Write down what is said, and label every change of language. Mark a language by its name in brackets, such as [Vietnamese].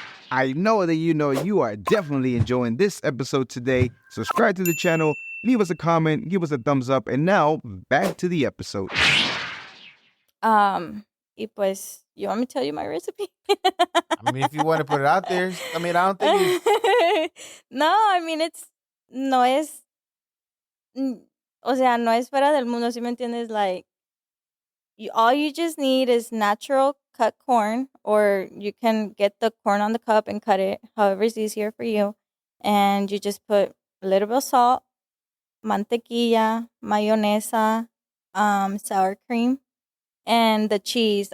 [English] I know that you are definitely enjoying this episode today. Subscribe to the channel, leave us a comment, give us a thumbs up, and now back to the episode. [Spanish] Y pues, [English] you want me to tell you my recipe? I mean, if you want to put it out there, I mean, I don't think [Spanish] No, I mean, no es, o sea, no es fuera del mundo, ¿sí me entiendes? [English] Like, all you just need is natural cut corn, or you can get the corn on the cup and cut it, however is easier for you. And you just put a little bit of salt, mantequilla, mayonesa, sour cream, and the cheese.